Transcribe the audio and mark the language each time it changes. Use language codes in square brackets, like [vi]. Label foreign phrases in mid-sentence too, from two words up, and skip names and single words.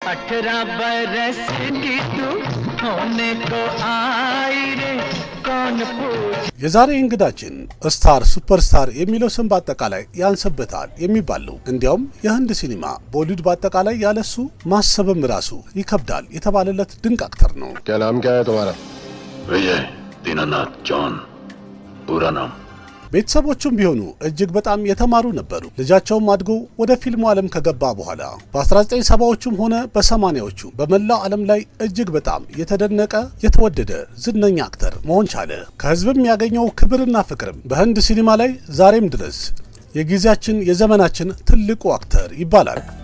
[hi] 18 बरस की तू होने को आई रे कौन पूछ [am] የዛሬ እንግዳችን [en] star superstar [am] የሚለው ስም በአጠቃላይ ያንሰበታል የሚባል ነው። እንዲያውም የህንድ ሲኒማ ቦሊውድ በአጠቃላይ ያለሱ ማሰብም ራሱ ይከብዳል የተባለለት ድንቅ አክተር ነው። [hi] क्या नाम क्या है तुम्हारा? विजय दीनानाथ जॉन पूरा नाम [am] ቤተሰቦቹም ቢሆኑ እጅግ በጣም የተማሩ ነበሩ። ልጃቸውም አድጎ ወደ ፊልሙ ዓለም ከገባ በኋላ በ1970ዎቹም ሆነ በ80ዎቹ በመላው ዓለም ላይ እጅግ በጣም የተደነቀ የተወደደ ዝነኛ አክተር መሆን ቻለ። ከህዝብም ያገኘው ክብርና ፍቅርም በህንድ ሲኒማ ላይ ዛሬም ድረስ የጊዜያችን የዘመናችን ትልቁ አክተር ይባላል።